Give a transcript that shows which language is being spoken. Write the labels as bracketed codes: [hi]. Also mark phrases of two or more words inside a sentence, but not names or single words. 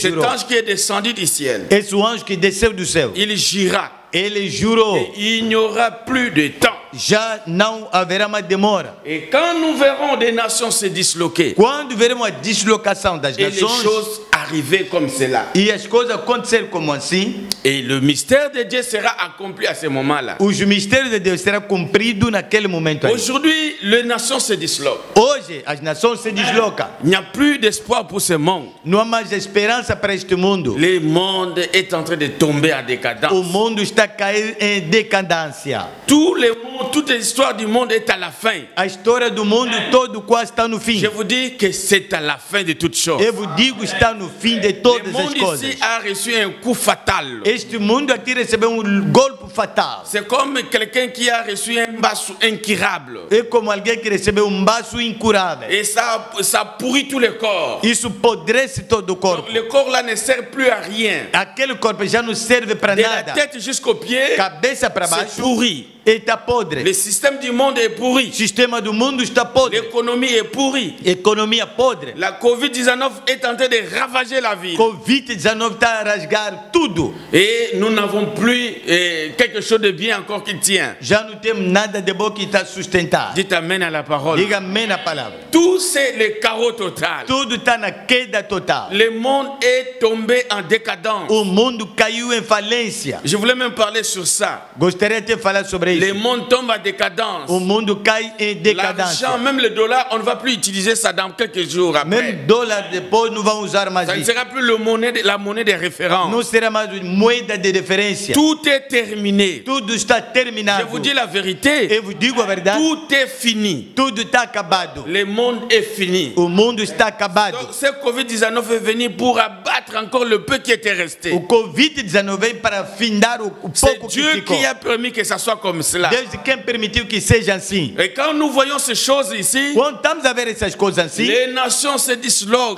[fr] cet [pt] jurou. [fr] ange qui est descendu du ciel. [pt] Esse o anjo que desceu do céu. [fr] Il gira, [pt] Ele jurou, [fr] et il n'y aura plus de temps. [pt] já não haverá mais demora. [fr] Et quand nous verrons des nations se disloquer, [pt] Quando veremos a deslocação das [fr] et les [pt] nações [fr] choses arriver comme cela, [pt] e as coisas acontecerem como assim, [fr] et le mystère de Dieu sera accompli à ce moment-là. [pt] os mistérios de Deus serão cumpridos naquele momento aí. [fr] Aujourd'hui, les nations se disloquent. [pt] Hoje, as nações se deslocam. [fr] Il n'y a plus d'espoir pour ce monde. [pt] Não há mais esperança para este mundo. [fr] Le monde est en train de tomber en décadence. [pt] O mundo está a cair em decadência. [fr] Toute l'histoire du monde est à la fin. [pt] A história do mundo todo quase está no fim. [fr] Je vous dis que c'est à la fin de toutes choses. [pt] Eu vos digo, está no fim de [fr] Le [pt] todas as [fr] monde [pt] coisas. [fr] ici a reçu un coup fatal. [pt] Este mundo aqui recebeu golpe fatal. [fr] C'est comme quelqu'un qui a reçu un basso incurable. [pt] É como alguém que recebeu baço incurável. [fr] Et ça pourrit tout le corps. [pt] Isso apodrece todo o corpo. [fr] Le corps là ne sert plus à rien. [pt] Aquele corpo já não serve para [fr] De la [pt] nada. [fr] tête jusqu'aux pieds, [pt] Cabeça para [fr] c'est [pt] baixo [fr] pourri. [pt] está podre. [fr] Le système du monde est pourri. [pt] O sistema do mundo está podre. [fr] L'économie est pourrie. [pt] Economia podre. [fr] La Covid-19 est en train de ravager la ville. [pt] Covid-19 está a rasgar tudo. [fr] Et nous n'avons plus quelque chose de bien encore qui tient. [pt] Já não temos nada de bom que está a sustentar. [fr] Dites amen à la parole. [pt] Diga amém na palavra. [fr] Tout c'est le chaos total. [pt] Tudo está na queda total. [fr] Le monde est tombé en décadence. [pt] O mundo caiu em falência. [fr] Je voulais même parler sur ça. [pt] Gostaria de falar sobre [fr] Le [pt] isso. [fr] monde tombe en décadence. [pt] O mundo cai em decadência. [fr] L'argent, même le dollar, on ne va plus utiliser ça dans quelques jours après. [pt] Mesmo dólar depois não vão usar mais [fr] Ça ne [pt] isso. [fr] sera plus la monnaie de référence. [pt] Não será mais moeda de referência. [fr] Tout est terminé. [pt] Tudo está [fr] Je [pt] terminado. [fr] vous dis la vérité. [pt] Eu vos digo a verdade. [fr] Tout est fini. [pt] Tudo está acabado. [fr] Le monde est fini. [pt] O mundo está acabado. [fr] Donc, ce Covid-19 est venu pour abattre encore le peu qui était resté. [pt] O Covid-19 veio para findar o [fr] C'est [pt] pouco que [fr] Dieu [pt] ficou. [fr] qui a permis que ça soit comme cela. [pt] Deus é quem permitiu que seja assim. [fr] Et quand nous voyons ces choses ici, [pt] Quando estamos a ver essas coisas assim, [fr] les nations se disloquent.